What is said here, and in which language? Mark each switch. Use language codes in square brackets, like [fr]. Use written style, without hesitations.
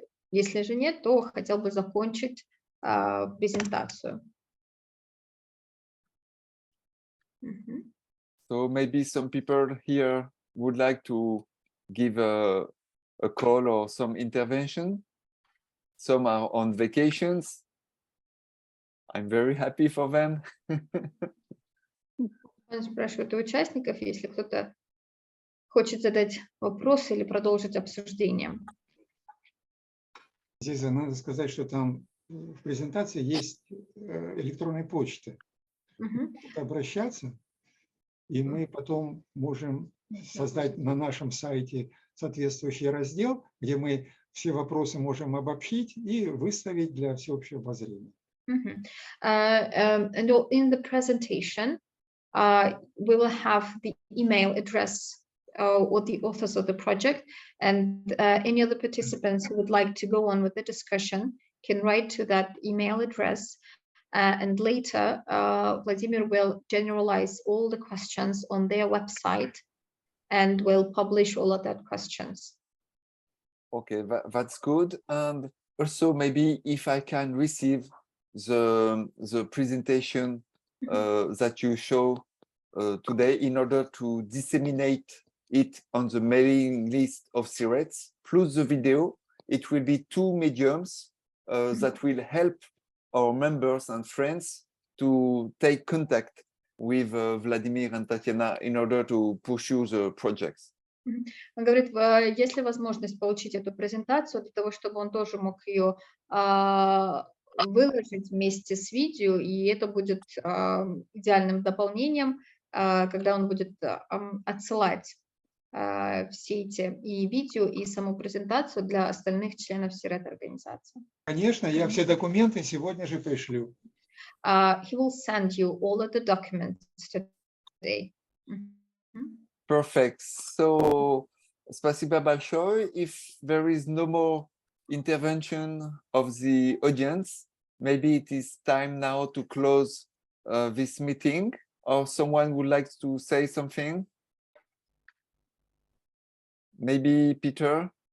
[ru] Если же нет, то хотел бы закончить презентацию. [en] So maybe some people here would like to give a call or some intervention. Some are on vacations. I'm very happy for them. [ru] Он спрашивает у участников, если кто-то хочет задать вопрос или продолжить обсуждение. Здесь надо сказать, что там в презентации есть электронная почта. Обращаться, и мы потом можем создать на нашем сайте соответствующий раздел, где мы все вопросы можем обобщить и выставить для всеобщего обозрения. [en] And in the presentation, we will have the email address or the authors of the project, and any other participants who would like to go on with the discussion can write to that email address. And later, Vladimir will generalize all the questions on their website and will publish all of that questions. Okay, that's good. And also maybe if I can receive the presentation that you show today in order to disseminate it on the mailing list of CIRET, plus the video, it will be two mediums that will help our members and friends to take contact with Vladimir and Tatiana in order to pursue the projects. [ru] Он говорит, есть ли возможность получить эту презентацию для того, чтобы он тоже мог ее выложить вместе с видео, и это будет идеальным дополнением, когда он будет отсылать все эти и видео, и саму презентацию для остальных членов CIRET-организации. Конечно, я все документы сегодня же пришлю. [en] He will send you all of the documents today. Perfect. [ru] So, спасибо большое. [en] If there is no more intervention of the audience, maybe it is time now to close this meeting, or someone would like to say something? Maybe Peter?